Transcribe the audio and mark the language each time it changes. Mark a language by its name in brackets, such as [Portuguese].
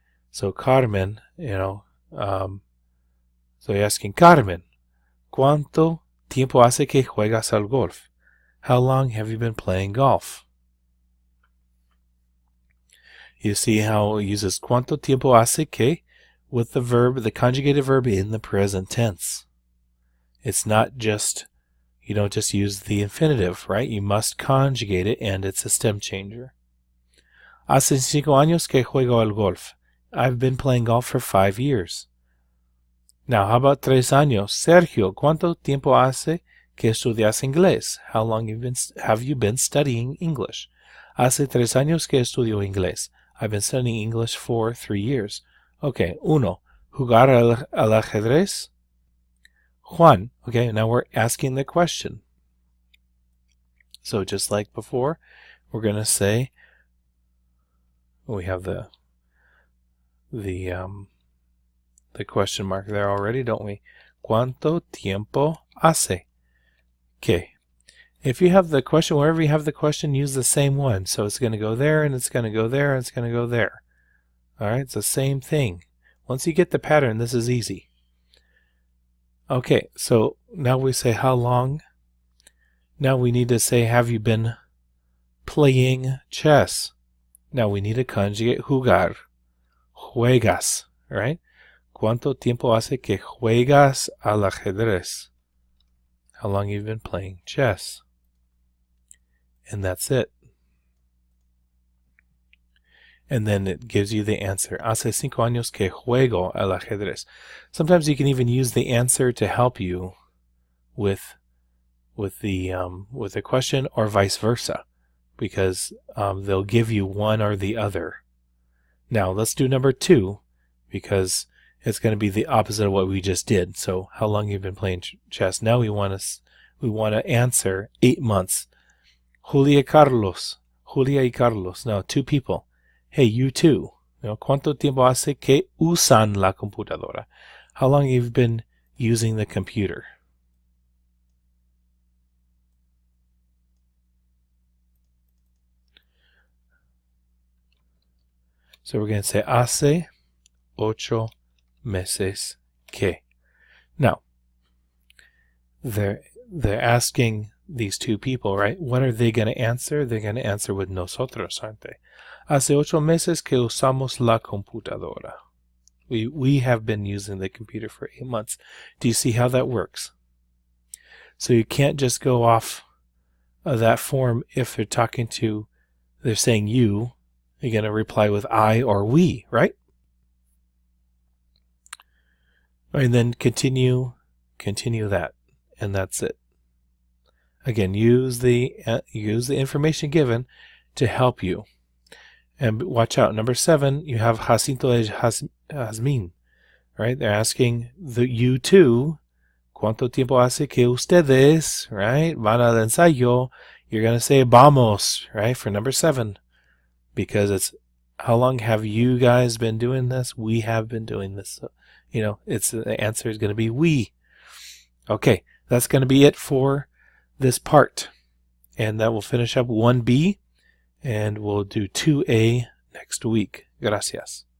[Spanish] So Carmen, so you're asking Carmen, ¿cuánto tiempo hace que juegas al golf? [English] How long have you been playing golf? You see how it uses cuánto tiempo hace que with the verb, the conjugated verb in the present tense. It's not just, you don't just use the infinitive, right? You must conjugate it, and it's a stem changer. [Spanish] Hace 5 años que juego al golf. [English] I've been playing golf for 5 years. Now, how about 3 años? [Spanish] Sergio, ¿cuánto tiempo hace que estudias inglés? [English] How long have you been studying English? [Spanish] Hace 3 años que estudio inglés. [English] I've been studying English for 3 years. [Spanish] Okay, uno, jugar al ajedrez. [English] Juan, okay, now we're asking the question. So just like before, we're going to say, we have the question mark there already, don't we? [Spanish] ¿Cuánto tiempo hace? Okay. [English] If you have the question, wherever you have the question, use the same one. So it's going to go there, and it's going to go there, and it's going to go there. All right, it's the same thing. Once you get the pattern, this is easy. Okay, so now we say how long. Now we need to say, have you been playing chess? Now we need to conjugate jugar. Juegas, right? [Spanish] ¿Cuánto tiempo hace que juegas al ajedrez? [English] How long you've been playing chess? And that's it. And then it gives you the answer. [Spanish] Hace 5 años que juego al ajedrez. [English] Sometimes you can even use the answer to help you with the question, or vice versa, because they'll give you one or the other. Now let's do number 2, because it's going to be the opposite of what we just did. So how long you've been playing chess? Now we want to answer 8 months. Julia y Carlos. Now 2 people. Hey, you too. [Spanish] ¿Cuánto tiempo hace que usan la computadora? [English] How long you've been using the computer? So we're going to say hace 8 meses que. Now, they're asking these two people, right? What are they going to answer? They're going to answer with nosotros, aren't they? Hace 8 meses que usamos la computadora. We have been using the computer for 8 months. Do you see how that works? So you can't just go off of that form if they're saying you. You're going to reply with I or we, right? And then continue that, and that's it. Again, use the information given to help you. And watch out, number 7, you have Jacinto y Jazmín, right? [Spanish] They're asking you two, ¿cuánto tiempo hace que ustedes, right, van al ensayo? [English] You're going to say vamos, right, for number 7, because it's how long have you guys been doing this? We have been doing this. So, the answer is going to be we. Okay, that's going to be it for this part. And that will finish up 1B, and we'll do 2A next week. Gracias.